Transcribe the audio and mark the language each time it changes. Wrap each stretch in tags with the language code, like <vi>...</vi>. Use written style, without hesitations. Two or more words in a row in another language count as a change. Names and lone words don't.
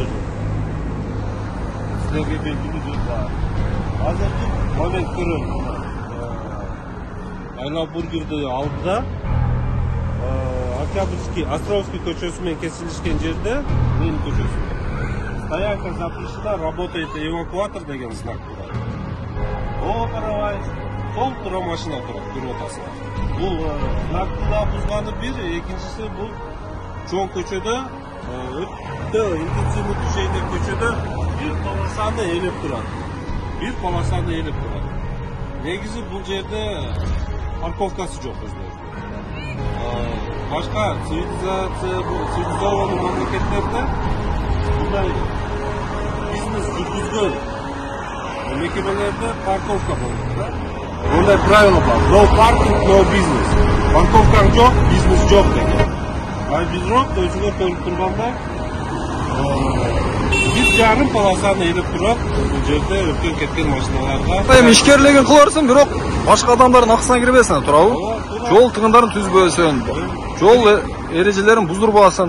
<ky>Силерге белгилүү жер бар. Азыркы момент көрөлү. Айла бургерди алдыда Октябрьский, Островский көчөсү менен кесилишкен жерде Ленин көчөсү.</ky> <ru>Стоянка запрещена, работает эвакуатор</ru> <ky>деген знак турат. Сол тура машина турат, көрүп атасыңар. Бул знакты да бузганы бир, экинчиси бул чоң көчөдө өтө</ky> <ru>интенсивный движение</ru> <ky>көчөдө бир полосаны ээлеп турат. Негизи бул жерде парковкасы жок өзүнүн. Башка цивилизованный мамлекеттерде мындай бизнес жүргүзгөн мекемелерде парковка болот. Мындай правило бар.</ky> <en>No parking, no business.</en> <ky>Парковкаң жок, бизнес жок деген. Бизрок өзүңөр көрүп тургандай 1,5 полосаны ээлеп турат. Бул жерде өткөн кеткен машиналарга. Эми ишкерлигин кыларсың, бирок башка адамдардын акысына кирбесиң, туурабы? Жол тыгындарын түзбөсүң, жол эрежелерин буздурбасын.</ky>